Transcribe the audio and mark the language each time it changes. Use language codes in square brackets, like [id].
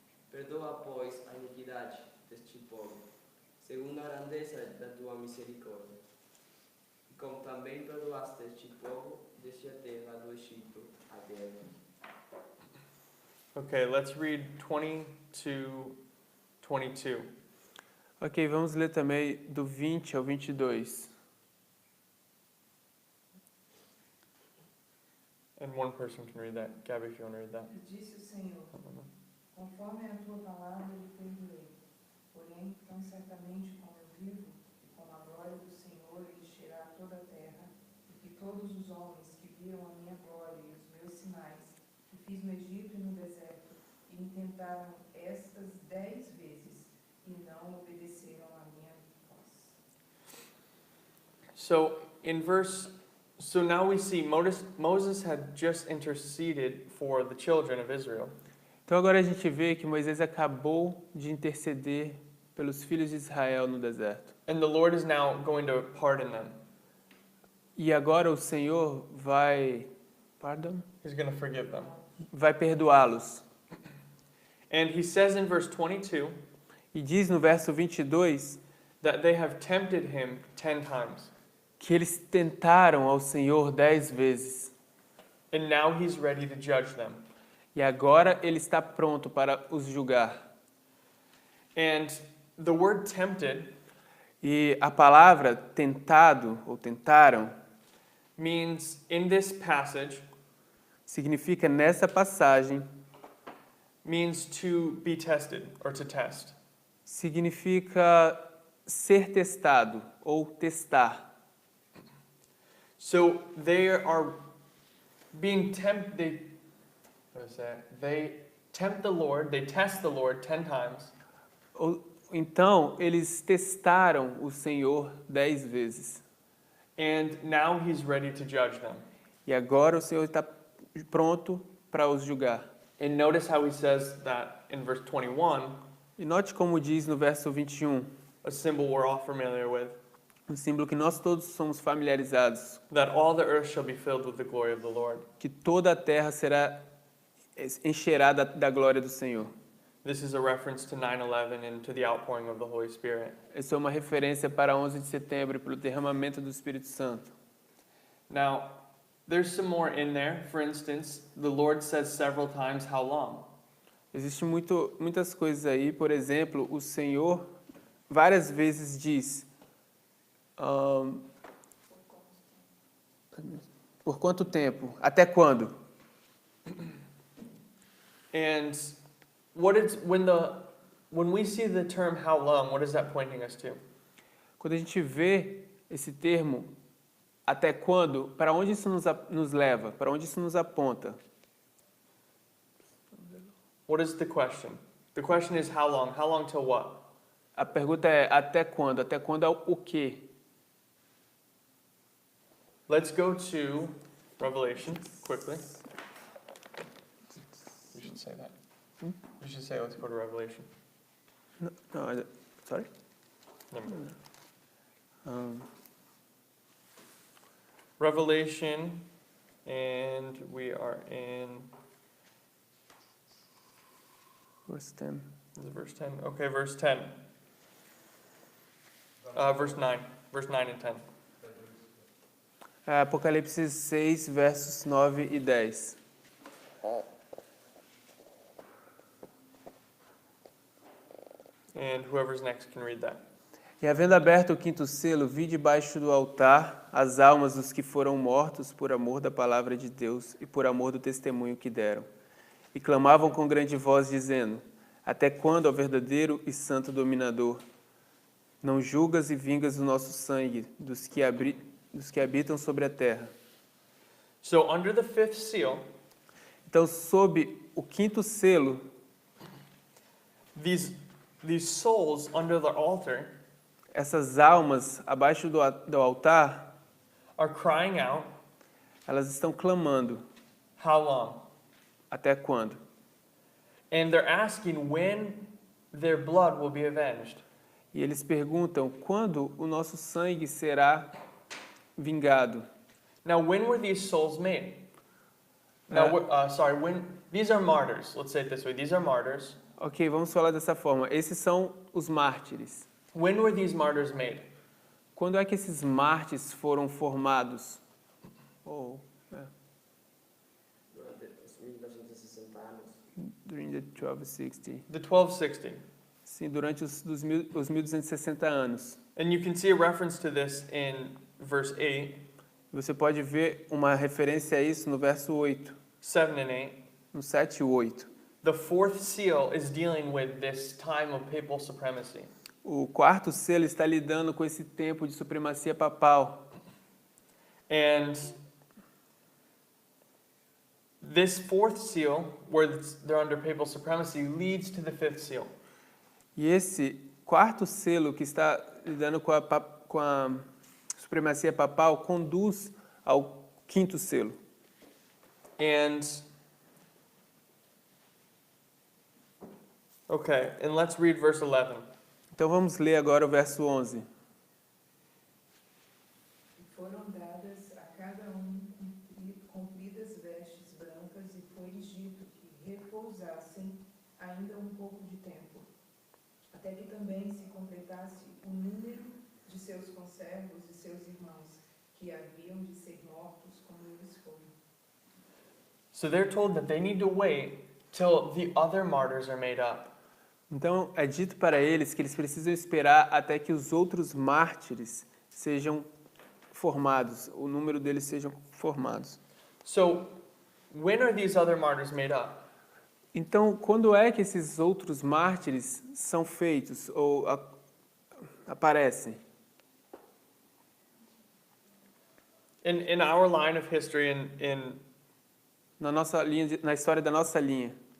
[pt] Perdoa, pois, a iniquidade deste povo, segundo a grandeza da tua misericórdia, e como também perdoaste este povo desde a terra do Egito até aqui. [en] Okay, let's read 20 to 22. [pt] Ok, vamos ler também do 20 ao 22. [en] And one person can read that. Gabby, if you want to read that. [pt] E disse o Senhor: conforme a tua palavra lhe perdoei, porém, tão certamente como eu vivo, e com a glória do Senhor encherá toda a terra, e que todos os homens que viram a minha glória e os meus sinais, que fiz no Egito e no deserto, e me tentaram estas 10 vezes, e não obedeceram à minha voz. [en] So now we see Moses had just interceded for the children of Israel. [pt] Então agora a gente vê que Moisés acabou de interceder pelos filhos de Israel no deserto. [en] And the Lord is now going to pardon them. [pt] E agora o Senhor vai, [en] He's going to forgive them. [pt] vai perdoá-los. [en] And he says in verse 22 [pt] E diz no verso 22 [en] that they have tempted him 10 times. [pt] que eles tentaram ao Senhor 10 vezes. [en] And now he's ready to judge them. [pt] E agora ele está pronto para os julgar. [en] And the word tempted [pt] E a palavra tentado ou tentaram [en] means in this passage [pt] significa nessa passagem, [en] means to be tested or to test. [pt] significa ser testado ou testar. [en] So they are being tempted. They tempt the Lord, they test the Lord 10 times. [pt] Então, eles testaram o Senhor 10 vezes. [en] And now he's ready to judge them. [pt] E agora o Senhor está pronto para os julgar. [en] And notice how he says that in verse 21, [pt] E note como diz no verso 21, [en] a symbol we're all familiar with, [pt] um símbolo que nós todos somos familiarizados, [en] that all the earth shall be filled with the glory of the Lord. [pt] que toda a terra encherá da glória do Senhor. [en] This is a reference to 9/11 and to the outpouring of the Holy Spirit. [pt] Essa é uma referência para 11 de setembro, para o derramamento do Espírito Santo. [en] Now, there's some more in there. For instance, the Lord says several times, how long? [pt] Existem muitas coisas aí. Por exemplo, o Senhor várias vezes diz: por quanto tempo? Até quando? [en] And when we see the term how long, what is that pointing us to? [pt] Quando a gente vê esse termo, até quando, para onde isso nos leva? Para onde isso nos aponta? [en] What is the question? The question is how long? How long till what? [pt] A pergunta é até quando? Até quando é o quê? [en] Let's go to Revelation quickly. You should say that. You should say let's go to Revelation. No, sorry? Never mind. Um, Revelation, and we are in verse 10. is it verse 10. Okay, verse 10. Verse 9. Verse 9 and 10. [pt] Apocalipse 6, versos 9 e 10. [en] And whoever's next can read that. [pt] E havendo aberto o quinto selo, vi debaixo do altar as almas dos que foram mortos por amor da palavra de Deus e por amor do testemunho que deram. E clamavam com grande voz, dizendo: Até quando, ó verdadeiro e santo dominador, não julgas e vingas o nosso sangue dos que habitam sobre a terra? [en] So under the fifth seal, [pt] Então, sob o quinto selo, [en] these souls under the altar [pt] essas almas abaixo do altar, [en] are crying out, [pt] elas estão clamando. [en] how long? [pt] Até quando? [en] And they're asking when their blood will be avenged. [pt] E eles perguntam quando o nosso sangue será vingado. [en] Now, when were these souls made? Now, when these are martyrs. Let's say it this way. These are martyrs. [pt] Ok, vamos falar dessa forma. Esses são os mártires. When were these martyrs made? Quando é que esses mártires foram formados? Durante os 1960 anos. [en] During the 1260. The 1260. [pt] Sim, durante os 1260 anos. [en] And you can see a reference to this in verse 8, [pt] Você pode ver uma referência a isso no verso 8, [en] 7 and 8. [pt] no 7 e 8. [en] The fourth seal is dealing with this time of papal supremacy. [pt] O quarto selo está lidando com esse tempo de supremacia papal. [en] And this fourth seal, where they're under papal supremacy, leads to the fifth seal. [pt] E esse quarto selo que está lidando com a supremacia papal conduz ao quinto selo. [en] And let's read verse 11. [pt] Então vamos ler agora o verso 11. Foram dadas a cada compridas vestes brancas e foi-lhes dito que repousassem ainda um pouco de tempo, até que também se completasse o número de seus conservos e seus irmãos, que haviam de ser mortos como eles foram. [en] So they're told that they need to wait till the other martyrs are made up. [pt] Então é dito para eles que eles precisam esperar até que os outros mártires sejam formados, o número deles sejam formados. [en] So when are these other martyrs made up? [pt] Então, quando é que esses outros mártires são feitos ou aparecem? [en] In our line of history, [pt] Na história da nossa linha.